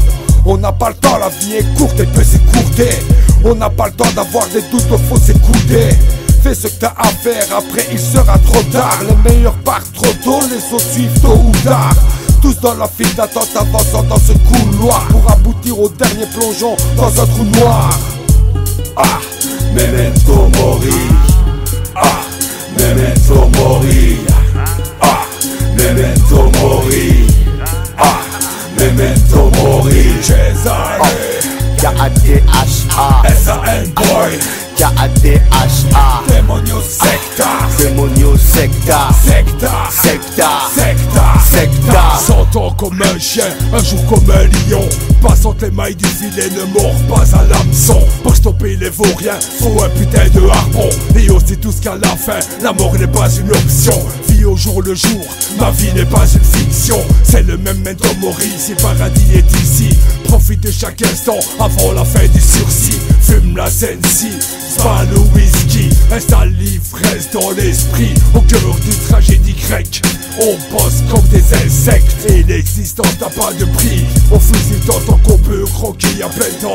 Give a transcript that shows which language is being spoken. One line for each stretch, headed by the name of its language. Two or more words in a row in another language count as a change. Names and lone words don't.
French: On n'a pas le temps, la vie est courte et peut s'écourter. On n'a pas le temps d'avoir des doutes, faut s'écouter. Fais ce que t'as à faire, après il sera trop tard. Les meilleurs partent trop tôt, les autres suivent tôt ou tard. Tous dans la file d'attente avançant dans ce couloir pour aboutir au dernier plongeon dans un trou noir.
Latin: Ah, memento mori. Ah, memento mori. Ah, memento mori. Ah, memento mori. Cesare. K-A-T-H-A S-A-N boy. K-A-T-H-A
Spanish: Demonio secta. Demonio secta. Secta. Secta. Secta. Secta.
French: Sentant comme un chien, un jour comme un lion. Passant les mailles du filet, ne mord pas à l'hameçon. Pour stopper les vauriens, faut un putain de harpon. Et aussi tout ce qu'à la fin, la mort n'est pas une option. Vie au jour le jour, ma vie n'est pas une fiction. C'est le même
Latin: memento mori,
French: si le paradis est ici. Profite de chaque instant avant la fin du sursis. Fume la Sensi, spa le whisky. Installe l'ivresse dans l'esprit. Au cœur d'une tragédie grecque, on bosse comme des insectes. Et l'existence n'a pas de prix. On fusille tant qu'on peut croquer à plein temps.